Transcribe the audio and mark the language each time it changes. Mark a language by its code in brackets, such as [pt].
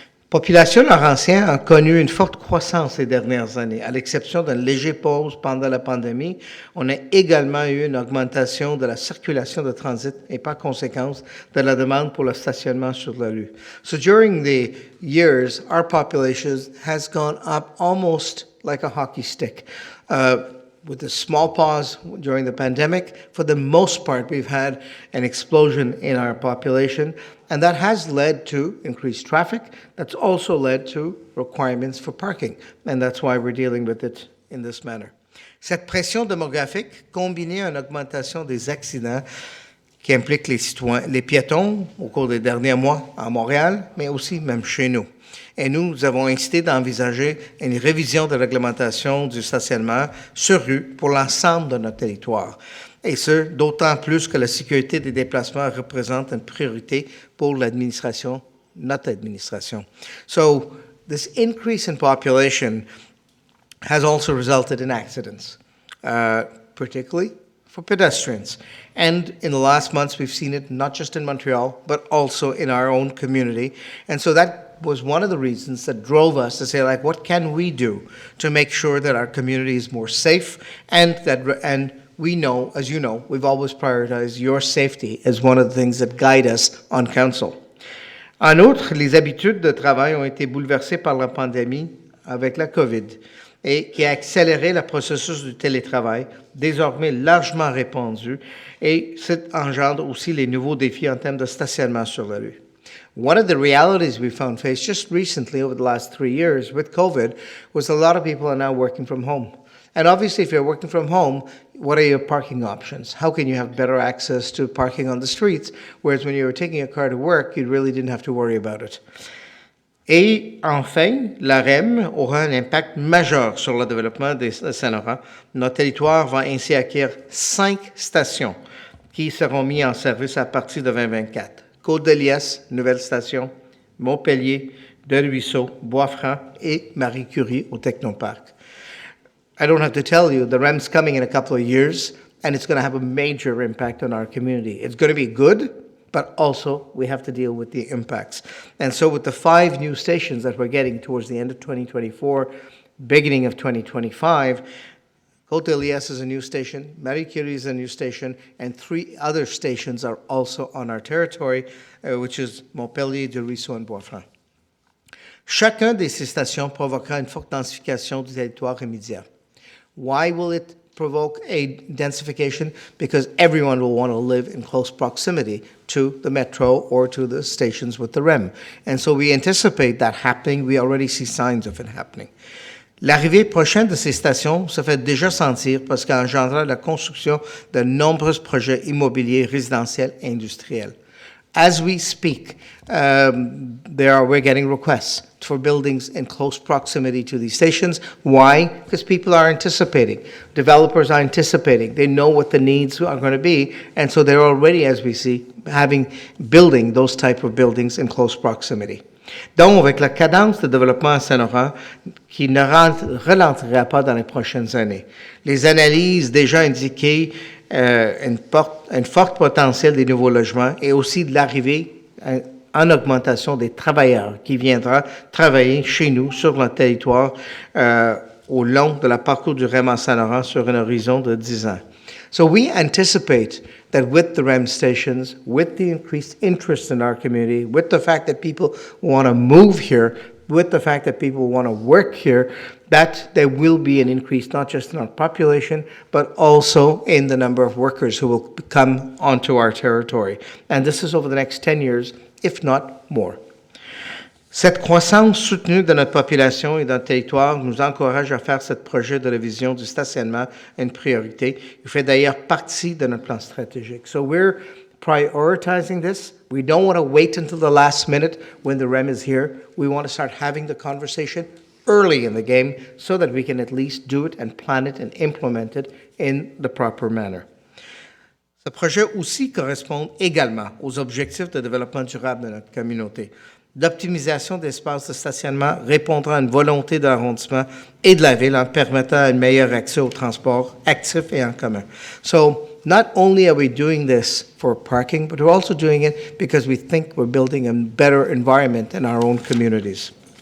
[fr] Population laurentienne a connu une forte croissance ces dernières années. À l'exception d'une légère pause pendant la pandémie, on a également eu une augmentation de la circulation de transit et par conséquence de la demande pour le stationnement sur la rue. [en] So during the years, our population has gone up almost like a hockey stick. With a small pause during the pandemic, for the most part, we've had an explosion in our population, and that has led to increased traffic. That's also led to requirements for parking, and that's why we're dealing with it in this manner. [fr] Cette pression démographique, combinée à une augmentation des accidents qui implique les piétons au cours des derniers mois à Montréal, mais aussi même chez nous. Et nous avons incité d'envisager une révision de réglementation du stationnement sur rue pour l'ensemble de notre territoire. Et ce, d'autant plus que la sécurité des déplacements représente une priorité pour l'administration, notre administration. [en] So, this increase in population has also resulted in accidents, particularly for pedestrians. And in the last months, we've seen it not just in Montreal, but also in our own community. And so that was one of the reasons that drove us to say, like, what can we do to make sure that our community is more safe and we know, as you know, we've always prioritized your safety as one of the things that guide us on council. [fr] En outre, les habitudes de travail ont été bouleversées par la pandémie avec la COVID et qui a accéléré le processus du télétravail, désormais largement répandu, et ça engendre aussi les nouveaux défis en termes de stationnement sur la rue. [en] One of the realities we found faced just recently over the last 3 years with COVID was a lot of people are now working from home. And obviously, if you're working from home, what are your parking options? How can you have better access to parking on the streets? Whereas when you were taking a car to work, you really didn't have to worry about it. [fr] Et enfin, la REM aura un impact majeur sur le développement de Saint-Laurent. Notre territoire va ainsi acquérir 5 stations qui seront mises en service à partir de 2024. Côte-de-Liesse, nouvelle station, Montpellier, Deux-Ruisseaux, Bois-Franc et Marie-Curie au Technoparc. [en] I don't have to tell you, the REM's coming in a couple of years, and it's going to have a major impact on our community. It's going to be good, but also we have to deal with the impacts. And so with the 5 new stations that we're getting towards the end of 2024, beginning of 2025, Côte-de-Liesse is a new station, Marie-Curie is a new station, and 3 other stations are also on our territory, which is Montpellier, Deux-Ruisseaux, and Bois-Franc. [fr] Chacun de ces stations provoquera une forte densification du territoire immédiat. [en] Why will it provoke a densification? Because everyone will want to live in close proximity to the metro or to the stations with the REM. And so we anticipate that happening. We already see signs of it happening. [fr] L'arrivée prochaine de ces stations se fait déjà sentir parce qu'elle engendrera la construction de nombreux projets immobiliers résidentiels et industriels. [en] As we speak, we're getting requests for buildings in close proximity to these stations. Why? Because people are anticipating. Developers are anticipating. They know what the needs are going to be, and so they're already, as we see, building those type of buildings in close proximity. [fr] Donc, avec la cadence de développement à Saint-Laurent, qui ne ralentira pas dans les prochaines années, les analyses déjà indiquées un fort potentiel des nouveaux logements et aussi de l'arrivée en augmentation des travailleurs qui viendront travailler chez nous sur le territoire au long de la parcours du REM à Saint-Laurent sur un horizon de 10 ans. [en] So we anticipate that with the REM stations, with the increased interest in our community, with the fact that people want to move here, with the fact that people want to work here, that there will be an increase not just in our population, but also in the number of workers who will come onto our territory. And this is over the next 10 years, if not more. [fr] Cette croissance soutenue de notre population et de notre territoire nous encourage à faire ce projet de révision du stationnement une priorité. Il fait d'ailleurs partie de notre plan stratégique. [en] So we're prioritizing this. We don't want to wait until the last minute when the REM is here. We want to start having the conversation early in the game so that we can at least do it and plan it and implement it in the proper manner. [fr] Ce projet aussi correspond également aux objectifs de développement durable de notre communauté. L'optimisation d'espaces de stationnement répondra à une volonté de l'arrondissement et de la ville en permettant un meilleur accès au transport actif et en commun. [en] So, not only are we doing this for parking, but we're also doing it because we think we're building a better environment in our own communities.